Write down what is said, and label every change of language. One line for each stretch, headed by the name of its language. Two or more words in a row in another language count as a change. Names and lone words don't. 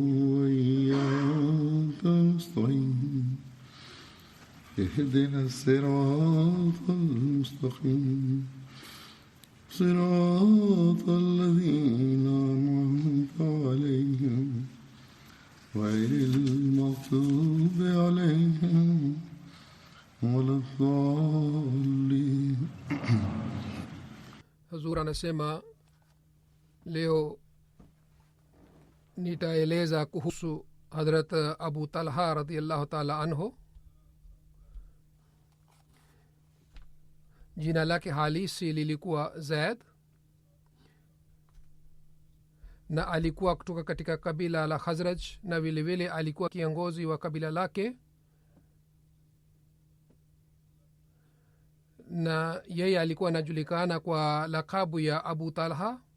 Arabic: وإياك نستعين اهدنا الصراط المستقيم صراط الذين أنعمت عليهم غير المغضوب عليهم ولا الضالين.
Swahili: Hazur anasema leo nitaeleza kuhusu Hadrat Abu Talha
Arabic: رضي الله تعالى عنه.
Swahili: Jina lake halisi lilikuwa Zaid na alikuwa kutoka katika kabila la Khazraj na vile vile alikuwa kiongozi wa kabila lake, na yeye alikuwa anajulikana kwa lakabu ya Abu Talha.